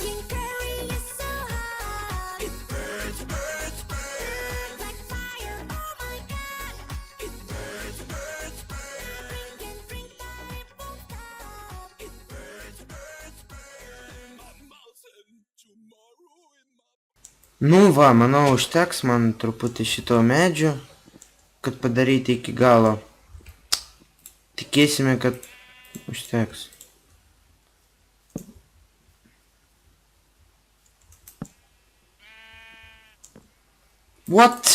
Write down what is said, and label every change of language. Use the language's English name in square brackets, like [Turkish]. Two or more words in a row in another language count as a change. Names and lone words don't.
[English] Green curry is so hot. It burns, burns, burns. Like fire, oh my god. It burns, burns, burns. Can't drink but it won't stop. It burns, burns, burns. My mouth and tomorrow in my... [Lithuanian] Nu va, manau, užteks man truputį šito medžio, kad padaryti iki galo. Tikėsime, kad užteks. [English] What?